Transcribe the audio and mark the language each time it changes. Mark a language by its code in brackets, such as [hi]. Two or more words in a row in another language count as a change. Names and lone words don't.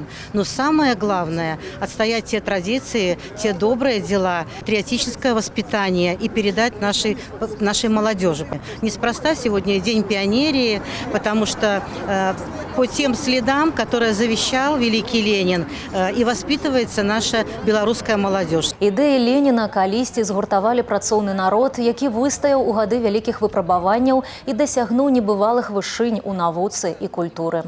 [ru] Но самое главное – отстоять те традиции, те добрые дела, патриотическое воспитание и передать нашей молодежи. Неспроста сегодня День пионерии, потому что по тем следам, которые завещал великий Ленин, и воспитывается наша белорусская молодежь. [be] Ідэі Леніна калісьці згуртавалі працоўны народ, які выстаяў у гады вялікіх выпрабаванняў і дасягнуў небывалых вышынь у навуцы і культуры.